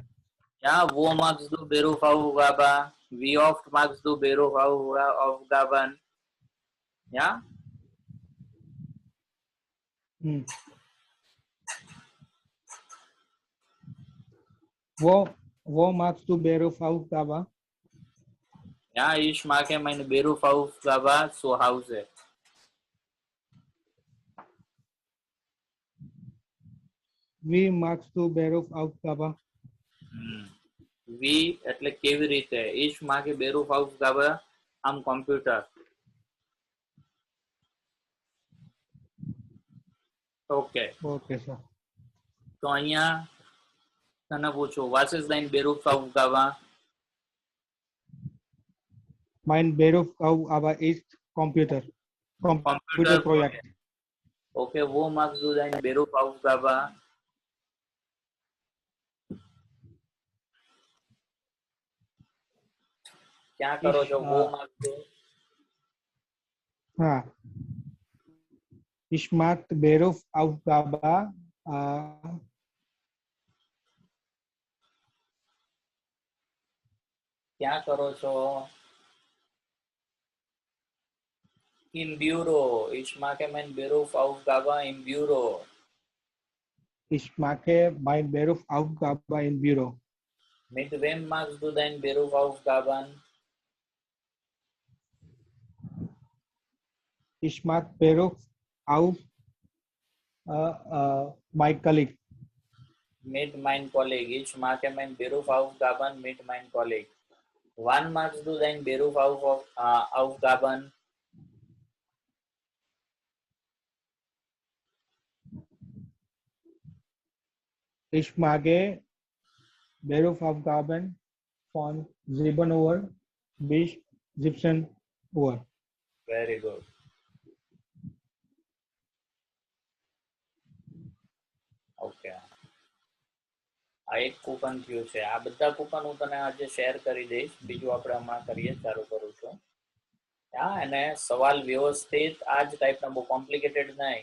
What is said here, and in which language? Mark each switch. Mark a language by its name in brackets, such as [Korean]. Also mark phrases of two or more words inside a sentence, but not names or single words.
[German] Ja, wo machst du Berufsaufgabe? Wie oft machst du Berufsaufgaben? Ja? Wo machst du Berufsaufgabe? Ja, ich mache meine Berufsaufgabe zu Hause. Wie machst du Berufsaufgabe? [Gujarati] Wie એટલે કેવી રીતે? [German] Ich mache Berufsaufgabe am Computer. [English] Okay. Okay, sir. [Gujarati] તો અહીંયા તને પૂછું, [German] was ist dein Berufsaufgabe? Mein Berufsaufgabe ist Computer. Computer Projekt. Okay, wo machst du deine Berufsaufgabe? [Gujarati] ક્યાં કરો છો? [German] Wo machst du? [Gujarati] હા. [German] Ich mache Berufsaufgabe [Gujarati] ક્યાં કરો છો? [German] Im Büro. Ich mache mein Berufsaufgabe im Büro. Ich mache mein Berufsaufgabe im Büro. Mit wem machst du deine Berufsaufgaben? Ich mache Berufsaufgabe [English] my colleague. [German] Mit meinem Kollegen. Ich mache mein Berufsaufgaben mit meinem Kollegen. Wann machst du deine Berufsaufgaben? Ich mache Berufsaufgaben von 7 Uhr bis 17 Uhr. [English] Very good. Okay. [Gujarati] આ એક કૂપન થયું છે. આ બધા કૂપન હું તને આજે શેર કરી દઈશ. બીજું આપણે હમણાં કરીએ, ચાલુ કરું છું. હા, અને સવાલ વ્યવસ્થિત આ જ ટાઈપના, બહુ કોમ્પ્લિકેટેડ નહીં.